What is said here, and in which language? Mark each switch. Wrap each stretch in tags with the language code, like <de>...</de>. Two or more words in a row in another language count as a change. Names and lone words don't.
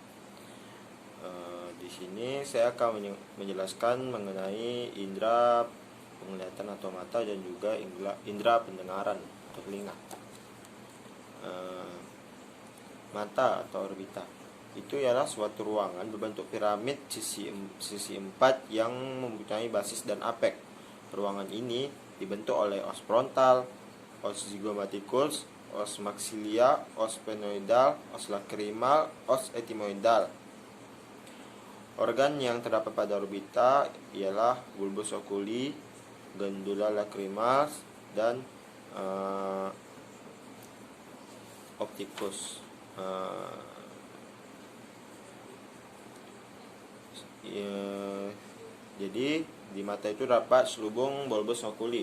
<id>Di sini saya akan menjelaskan mengenai indera penglihatan atau mata dan juga indera pendengaran atau telinga. Mata atau orbita itu ialah suatu ruangan berbentuk piramid sisi 4 yang mempunyai basis dan apek. Ruangan ini dibentuk oleh</id> <la>os frontal, os zygomaticus, os maxilia, os sphenoidal, os lacrimal, os etimoidal.</la> <id>Organ yang terdapat pada orbita ialah</id> <la>bulbus oculi, glandula lacrimalis,</la> <id>dan opticus. Jadi di mata itu terdapat selubung</id> <la>bulbus oculi.</la>